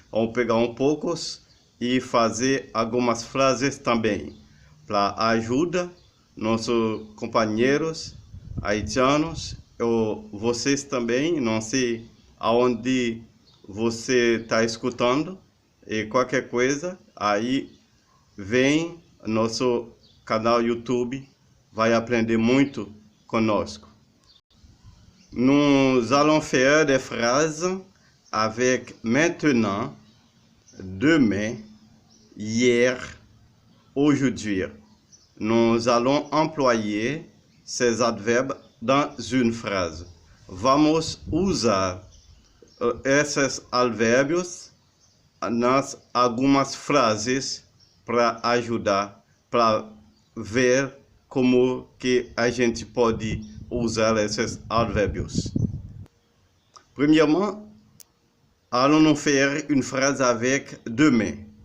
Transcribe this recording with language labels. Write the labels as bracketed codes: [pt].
[pt] Vamos pegar poucos e fazer algumas frases também para ajudar nossos companheiros haitianos ou vocês também. Não sei aonde você está escutando e qualquer coisa aí vem nosso canal YouTube, vai aprender muito conosco. [fr] Nous allons faire des phrases avec maintenant, demain, hier, aujourd'hui. Nous allons employer ces adverbes dans une phrase. [pt] Vamos usar esses advérbios nas algumas frases para ajudar, para ver como que a gente pode usar esses advérbios. [fr] Premièrement, allons-nous faire une phrase avec demain.